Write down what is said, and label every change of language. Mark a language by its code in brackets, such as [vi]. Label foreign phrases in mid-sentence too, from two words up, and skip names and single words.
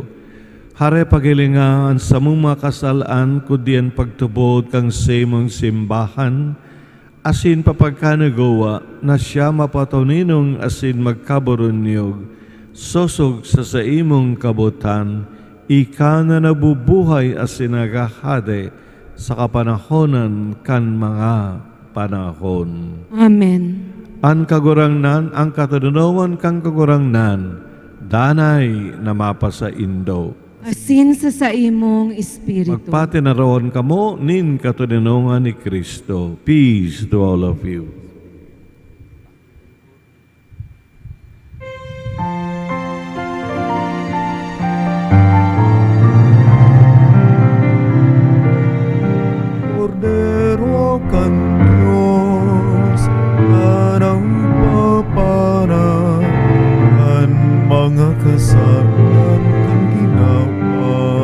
[bik] Hare pagilingaan sa mga kasalaan, kudian pagtubod kang sa imong simbahan, asin papagkanagawa na siya mapatuninong asin magkaburunyog, sosog sa imong kabutan, ika na nabubuhay asin nagahade sa kapanahonan kan mga panahon. Amen. Ang kagurangnan, ang katunungan kang kagurangnan, danay na mapasa indo. Asin sa imong espiritu. Magpati na roon kamo, nin katunungan ni Kristo. [en] Peace to all of you. [bik] Cordero kan Diyos na nagpapara kan mga kasalan kan ginawa.